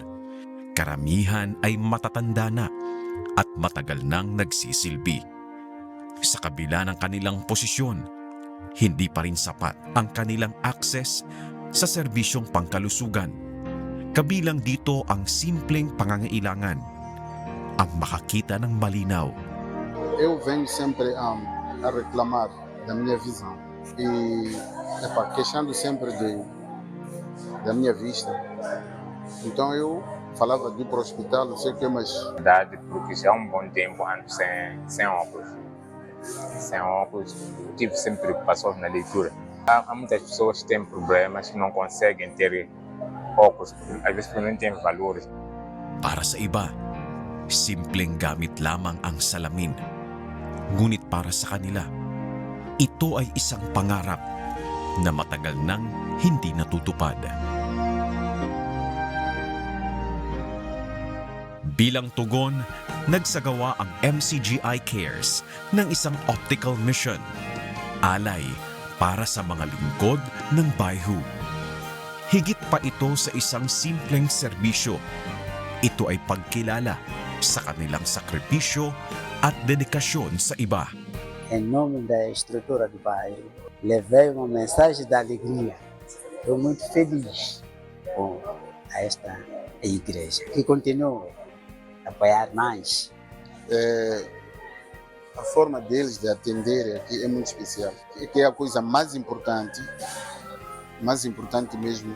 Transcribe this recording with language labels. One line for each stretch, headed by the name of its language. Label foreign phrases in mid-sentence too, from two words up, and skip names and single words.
Filipino: Karamihan ay matatanda na at matagal nang nagsisilbi. Sa kabila ng kanilang posisyon, hindi pa rin sapat ang kanilang access sa serbisyong pangkalusugan. Kabilang dito ang simpleng pangangailangan, ang makakita ng malinaw.
Portuguese: Eu venho sempre a reclamar da minha visão e queixando sempre da minha vista. Então eu falava de ir para o hospital, não sei o que, mas Verdade, porque já há um bom tempo ando sem óculos. Sem óculos, tive sempre preocupações na leitura. Há muitas pessoas que têm problemas que não conseguem ter óculos, às vezes porque não têm valores.
Filipino: Para sa iba, simpleng gamit lamang ang salamin. Ngunit para sa kanila, ito ay isang pangarap na matagal nang hindi natutupad. Bilang tugon, nagsagawa ang MCGI Cares ng isang optical mission. Alay para sa mga lingkod ng bayhu. Higit pa ito sa isang simpleng serbisyo. Ito ay pagkilala sa kanilang sakripisyo at dedikasyon sa iba.
Portuguese: Em nome da estrutura do bairro, levei uma mensagem de alegria. Estou muito feliz com esta igreja, que continue a apoiar mais. a forma deles de atender aqui é muito especial, que é a coisa mais importante mesmo.